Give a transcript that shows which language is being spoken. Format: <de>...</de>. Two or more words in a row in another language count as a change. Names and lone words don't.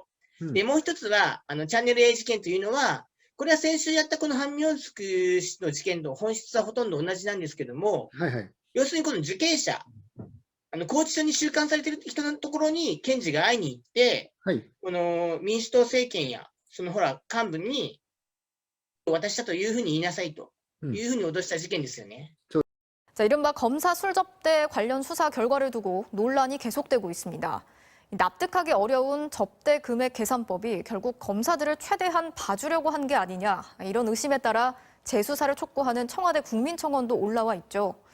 <ja>で、もう一つは、チャンネル A 事件というのは、これは先週やったこのハン・ミョンスク氏の事件と本質はほとんど同じなんですけども、要するにこの受刑者、拘置所に収監されている人のところに検事が会いに行って、この民主党政権や、幹部に渡したというふうに言いなさいというふうに脅した事件ですよね。</ja> <ko>자, 이른바 검사 술접대 관련 수사 결과를 두고 논란이 계속되고 있습니다. 납득하기 어려운 접대 금액 계산법이 결국 검사들을 최대한 봐주려고 한 게 아니냐, 이런 의심에 따라 재수사를 촉구하는 청와대 국민청원도 올라와 있죠.</ko>